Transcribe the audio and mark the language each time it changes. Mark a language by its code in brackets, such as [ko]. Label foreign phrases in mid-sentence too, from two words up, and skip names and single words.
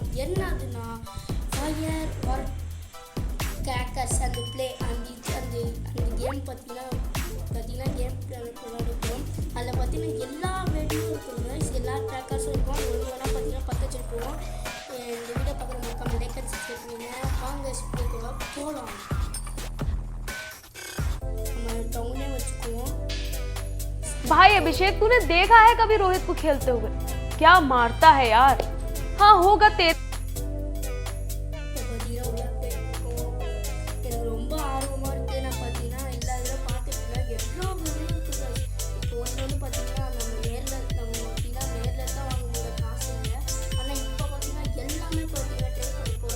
[ta] என்ன அதுன்னா [en] fire or crackers [ta] அந்த கேம் பார்த்தீங்கன்னா கேம் விளையாடுறோம். அதில் பார்த்தீங்கன்னா எல்லா வெடியும் இருக்குங்க, எல்லா கிராக்கர்ஸும் இருக்கும். அது ஒன்று வேணால் பார்த்தீங்கன்னா பற்ற வச்சுருப்போம். இந்த வீடியோ பார்க்குற மக்கள் [en] like and subscribe [ta] பண்ணுங்க. வாங்க ஸ்பீக்கோட போகலாம். நம்ம டவுனே வச்சுக்குவோம். [hi] भाई अभिषेक, तूने देखा है कभी रोहित को खेलते हुए? क्या मारता है यार। हाँ होगा तेरे [ta] ரொம்ப ஆர்வமாக இருக்குது. நான் பார்த்தீங்கன்னா எல்லா இதில் பார்த்துட்டு எவ்வளோ வீடியோ இருக்குது. இப்போ ஒன்று பார்த்தீங்கன்னா நம்ம நேரில் தான் வாங்க முடியல, காசு இல்லை. ஆனால் இப்போ பார்த்தீங்கன்னா எல்லாமே பார்த்தீங்கன்னா ட்ரை பண்ண போகிறோம்.